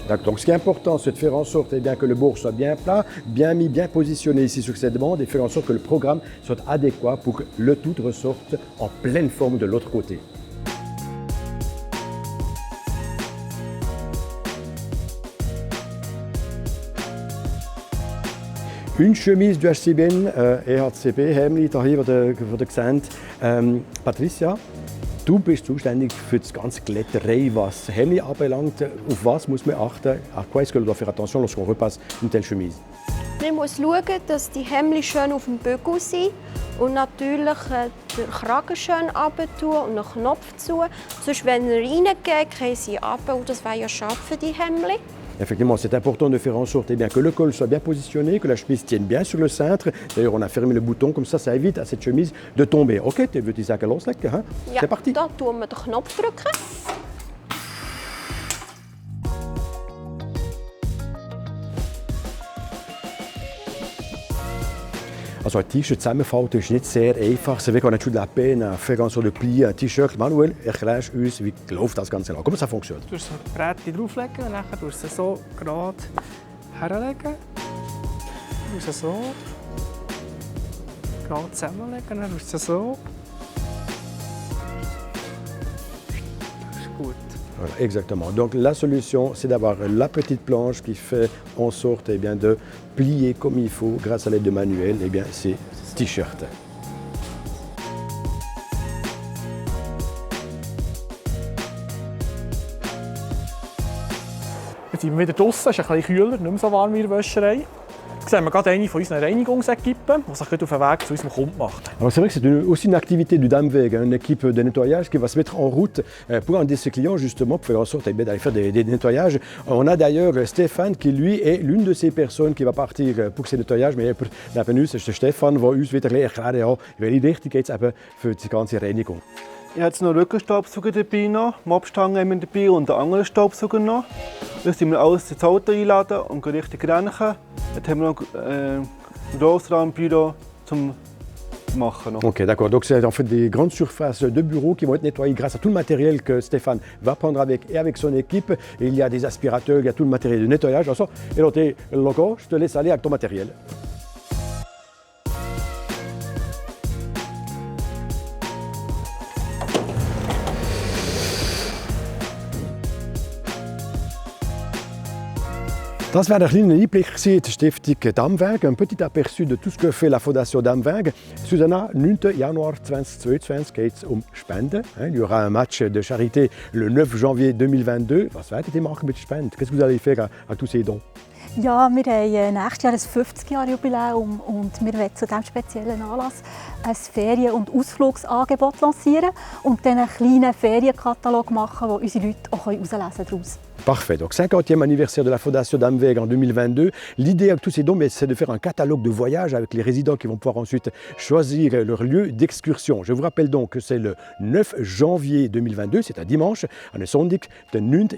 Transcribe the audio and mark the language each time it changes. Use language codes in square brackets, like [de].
[fr] Donc ce qui est important, c'est de faire en sorte que le bourg soit bien plat, bien mis, bien positionné ici sur cette bande et faire en sorte que le programme soit adéquat pour que le tout ressorte en pleine forme de l'autre côté. Une chemise du [de] HCBN, EHCP, Hemli, hier, die ihr seht. Patricia, du bist zuständig für das ganze Glätterei, was Hemli anbelangt. Auf was muss man achten? [fr] À quoi est-ce que l'on doit faire attention lorsqu'on repasse une telle chemise? [de] Man muss schauen, dass die Hemden schön auf dem Bügel sind und natürlich den Kragen schön runter und einen Knopf zu. Sonst, wenn er reingeht, gehen sie runter und das wäre ja schade für die Hemden. [fr] Effectivement, c'est important de faire en sorte que le col soit bien positionné, que la chemise tienne bien sur le cintre. D'ailleurs, on a fermé le bouton, comme ça évite à cette chemise de tomber. Ok, tu veux [de] die Sache loslegen? [fr] Hein? [de] Ja, [fr] c'est parti. [de] Da tun wir den Knopf drücken. Also ein T-Shirt zusammenfalten ist nicht sehr einfach. [fr] C'est vrai qu'on a toujours de la peine à faire en sorte de plier un T-Shirt. [de] Manuel, erklärst uns, wie läuft das Ganze noch? [fr] Comment ça fonctionne? [de] Du musst das Brett drauflegen und dann tust du es so gerade herlegen. Du musst es so gerade zusammenlegen, dann tust du es so. Das ist gut. [fr] Voilà, exactement. Donc la solution, c'est d'avoir la petite planche qui fait en sorte de plier comme il faut grâce à l'aide de manuel ces t-shirts. [de] Jetzt sind wir wieder draußen, es ist ein bisschen kühler, nicht mehr so warm wie in der Wäscherei. Jetzt sehen wir gerade eine von unseren Reinigungsequipen, die sich gerade auf den Weg zu unserem Kunden macht. [fr] Alors c'est vrai que c'est aussi une activité du Damweg, une équipe de nettoyage qui va se mettre en route pour aider ses clients justement pour faire en sorte d'aller faire des nettoyages. On a d'ailleurs Stéphane qui lui est l'une de ces personnes qui va partir pour ces nettoyages, mais [de] neben uns ist der Stefan, der uns wieder erklärt, ja, in welche Richtung geht es eben für die ganze Reinigung. Ich habe jetzt noch einen Rückenstaubsauger dabei, Mopstangen haben wir dabei und einen anderen Staubsauger noch. Das sind wir alles ins Auto einladen und gehen richtig reinigen. Dann haben wir noch ein Grossraumbüro zum machen. [fr] Ok, d'accord. Donc c'est en fait des grandes surfaces de bureaux qui vont être nettoyées grâce à tout le matériel que Stéphane va prendre avec son équipe. Et il y a des aspirateurs, il y a tout le matériel de nettoyage. Et donc, Loco, je te laisse aller avec ton matériel. [de] Das war ein kleiner Einblick in die Stiftung Damweg, [fr] un petit aperçu de tout ce que fait la Fondation Damweg. Susanna, 9. [de] Januar 2022 geht es Spenden. [fr] Il y aura un match de charité le 9 janvier 2022. [de] Was werdet ihr machen mit Spenden? [fr] Qu'est-ce que vous allez faire à tous ces dons? [de] Ja, wir haben nächstes Jahr ein 50-Jahr-Jubiläum und wir wollen zu diesem speziellen Anlass ein Ferien- und Ausflugsangebot lancieren und dann einen kleinen Ferienkatalog machen, wo unsere Leute auch herauslesen können. [fr] Parfait. Donc 50e anniversaire de la Fondation Damweg en 2022. L'idée avec tous ces dons, c'est de faire un catalogue de voyages avec les résidents qui vont pouvoir ensuite choisir leur lieu d'excursion. Je vous rappelle donc que c'est le 9 janvier 2022, c'est un dimanche, [de] an Sonntag, der 9.